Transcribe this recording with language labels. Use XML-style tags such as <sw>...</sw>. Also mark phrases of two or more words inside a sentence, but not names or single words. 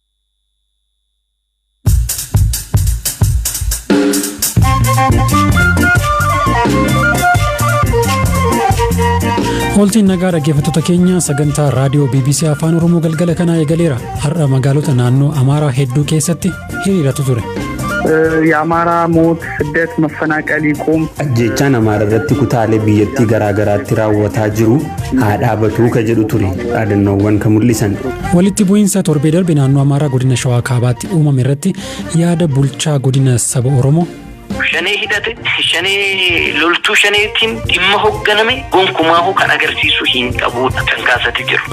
<om>Oltiin nagaa dhaggeeffattoota keenya sagantaa raadiyoo BBC Afaan Oromoo galgala kanaa eegaleera. Har'a magaalota naannoo Amaaraa hedduu keessatti hiriiratu ture.</om> <am>የአማራ ሞት ስደት መፈናቀል ይቁም</am> <om>ajjechaan amaara irratti kutaalee biyyattii garaagaraatti raawwataa jiru dhaabatu jedhu ture dhaadannoowwan kan mul'isan. Walitti bu'iinsa torbee darbe naannoo Amaaraa godina Shawaa Kaabaatti uumame irratti yaada bulchaa godina saba Oromoo Shanii hidhate shanii loltuu shaniitiin dhimma hoogganame gonkumaa kan agarsiisu hin qabuudha kan kaasatti jiru.</om>